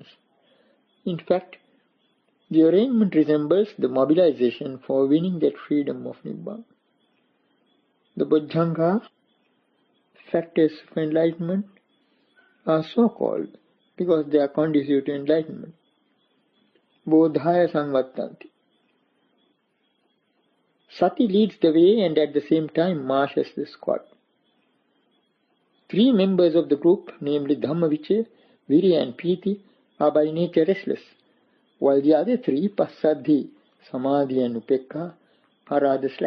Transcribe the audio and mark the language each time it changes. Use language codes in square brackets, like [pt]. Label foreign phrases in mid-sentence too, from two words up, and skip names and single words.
[en] In fact, the arrangement resembles the mobilization for winning that freedom of Nibbana. The Bojjhanga, factors of enlightenment, are so called because they are conducive to enlightenment. [pi] Bodhaya samvattanti. [en] Sati leads the way and at the same time marshals the squad. 3 members of the group, namely Dhammavichaya, Virya and Piti, are by nature restless, while the other 3, Passaddhi, Samadhi and Upekka, are rather slack.